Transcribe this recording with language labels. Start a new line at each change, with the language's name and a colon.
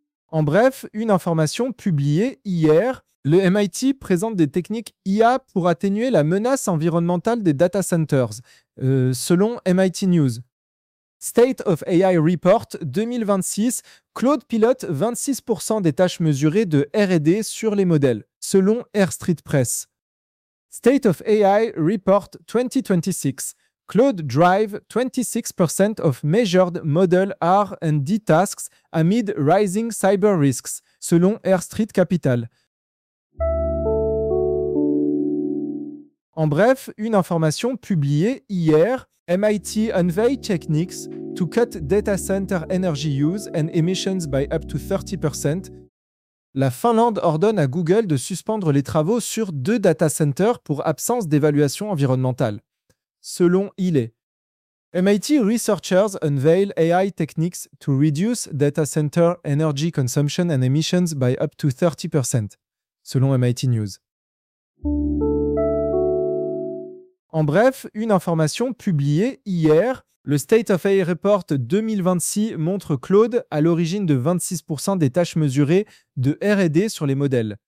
French: En bref, une information publiée hier, le MIT présente des techniques IA pour atténuer la menace environnementale des data centers, selon MIT News. State of AI Report 2026, Claude pilote 26% des tâches mesurées de R&D sur les modèles, selon Air Street Press.
English: State of AI Report 2026, Claude drive 26% of measured model R&D tasks amid rising cyber risks, selon Air Street Capital.
French: En bref, une information publiée hier,
English: MIT unveiled techniques to cut data center energy use and emissions by up to 30%.
French: La Finlande ordonne à Google de suspendre les travaux sur deux data centers pour absence d'évaluation environnementale, selon Ile.
English: MIT researchers unveil AI techniques to reduce data center energy consumption and emissions by up to 30%, selon MIT News.
French: En bref, une information publiée hier, le State of AI Report 2026 montre Claude à l'origine de 26% des tâches mesurées de R&D sur les modèles.